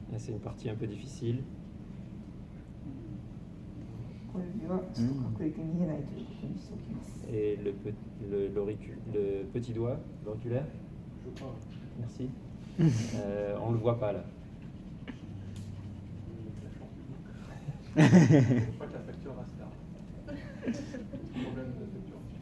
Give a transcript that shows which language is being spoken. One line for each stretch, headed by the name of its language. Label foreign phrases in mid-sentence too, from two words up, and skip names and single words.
French: c'est une partie un peu difficile.
Japanese: 小指はちょっと隠れて見えないということにしておきます。
French: Et le petit doigt, l'auriculaire. Je crois. Merci. On le voit pas là. Je crois que la facture reste là. Problème de facture.